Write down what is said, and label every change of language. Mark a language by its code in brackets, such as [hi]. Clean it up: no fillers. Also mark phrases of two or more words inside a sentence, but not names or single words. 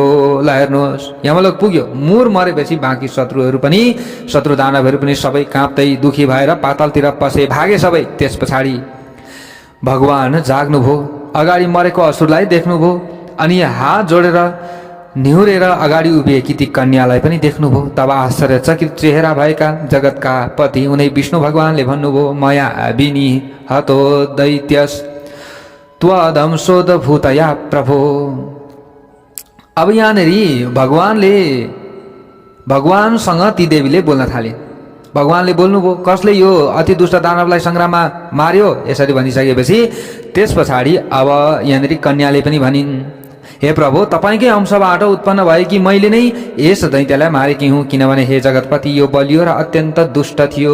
[ne] ल हेर्नुहोस्, यमलोक पुग्यो। मुर मरेपछि बाँकी शत्रु दानवहरू पनि सबै काँप्दै दुखी भएर पातालतिर पसे, भागे सबै। त्यस पछाडि भगवान जाग्नुभयो, अगाडि मरेको असुरलाई देख्नुभयो, अनि हात जोडेर निहुरेर अगाडि उभिएकी ती कन्यालाई पनि देख्नुभयो। तब आश्चर्यचकित चेहरा भएका जगतका पति उनै विष्णु भगवानले भन्नुभयो, [sa] मया विनि हतो दैत्यस त्वदंशोदभूतया प्रभो। [ne] अब यहाँनेरि भगवानसँग ती देवीले बोल्न थाले। भगवानले बोल्नुभयो, कसले यो अति दुष्ट दानवलाई सङ्ग्राममा मार्यो? यसरी भनिसकेपछि त्यस पछाडि अब यहाँनेरि कन्याले पनि भनिन्, हे प्रभु, तपाईँकै अंशबाट उत्पन्न भएकी मैले नै यस दैत्यलाई मारेकी हुँ, किनभने हे जगतपति यो बलियो र अत्यन्त दुष्ट थियो।